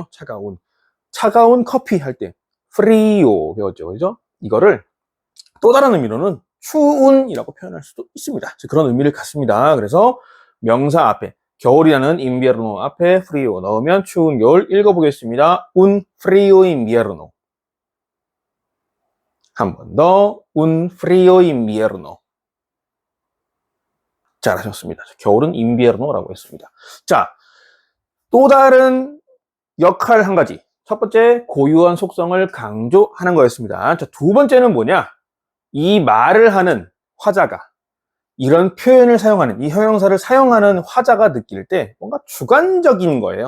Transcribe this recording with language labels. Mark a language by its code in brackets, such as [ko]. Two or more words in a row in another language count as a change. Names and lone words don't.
[ko] 차가운 커피 할 때 프리오 배웠죠. 그죠? 이거를 또 다른 의미로는 추운이라고 표현할 수도 있습니다. 그런 의미를 갖습니다. 그래서 명사 앞에 겨울이라는 인비에르노 앞에 프리오 넣으면 추운 겨울 읽어보겠습니다. [es] Un frío invierno. [ko] 한 번 더 [es] Un frío invierno. [ko] 잘하셨습니다. 겨울은 인비에르노라고 했습니다. 자, 또 다른 역할 한 가지. 첫 번째 고유한 속성을 강조하는 거였습니다. 자, 두 번째는 뭐냐? 이 말을 하는 화자가 이런 표현을 사용하는, 이 형용사를 사용하는 화자가 느낄 때 뭔가 주관적인 거예요.